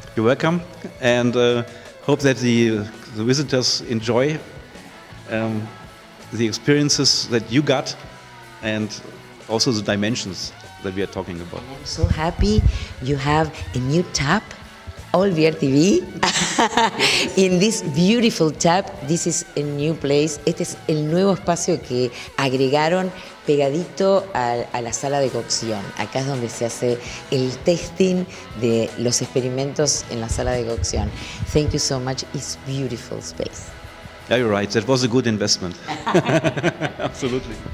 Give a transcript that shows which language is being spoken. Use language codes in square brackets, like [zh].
[en] You're welcome, and hope that the visitors enjoy the experiences that you got, and also the dimensions that we are talking about. And I'm so happy you have a new tap, All Beer TV. In this beautiful tap, this is a new place. [es] Este es el nuevo espacio que agregaron pegadito a la sala de cocción. Acá es donde se hace el testing de los experimentos en la sala de cocción. [en] Thank you so much. It's beautiful space. Yeah, you're right. That was a good investment. Absolutely.